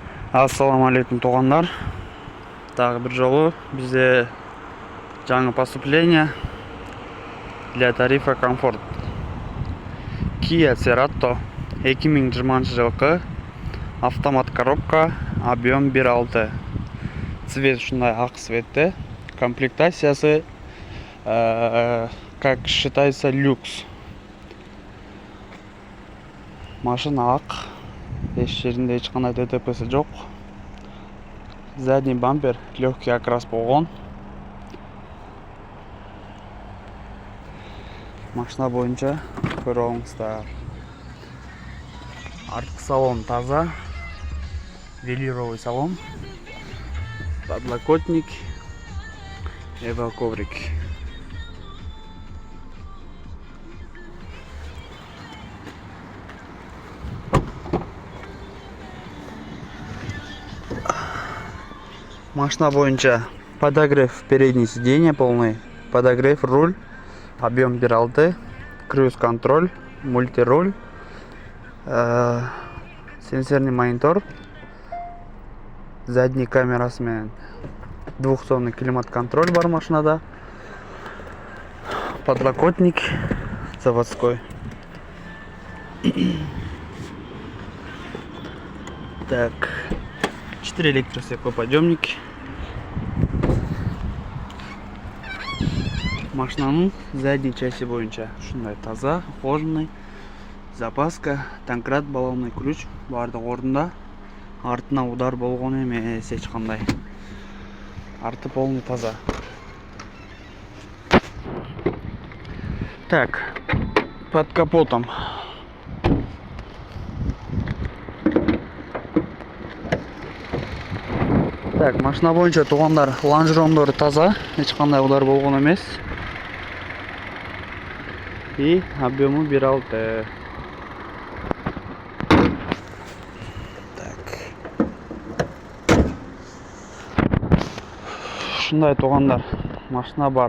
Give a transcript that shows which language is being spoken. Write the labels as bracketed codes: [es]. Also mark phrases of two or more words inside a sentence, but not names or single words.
[kk] Ассаламу алейкум туғандар. Тағы бір жолы бізде жаңа [ru] поступление для тарифа комфорт. Kia Cerato 2020 жылғы автомат коробка, объем 1.6. [kk] Цвет шундай ақ цветті. Комплектациясы, [ru] как считается, люкс. [kk] Машина ақ. Еш жерінде ешқандай ДТП-сі жоқ. [ru] Задний бампер легкий окрас [kk] болған. Машина бойынша көріңіздер. Артқы салон таза. [ru] Велюровый салон. Подлокотник. Коврик. [kk] Машина бойынша [ru] подогрев переднее сиденье полный, подогрев руль, объем 1.6, круиз-контроль, мультируль, сенсорный монитор, задний камерасымен двухзонный климат-контроль [kk] бар машинада, [ru] подлокотник заводской. Так, 4 электростеклоподъемники. Машинаның задней части [kk] бойынша шундай таза, [ru] ухоженный, запаска, танкрат, баллонный ключ [kk] бардық орында. Артына удар болған емес ешқандай. Арты полный таза. [ru] Так, под капотом. Так, [kk] машина бойынша туғандар лонжерондары таза, ешқандай удар болған емес. [ru] И объемы 1.6. Так. [kk] Шындай туғандар машина бар.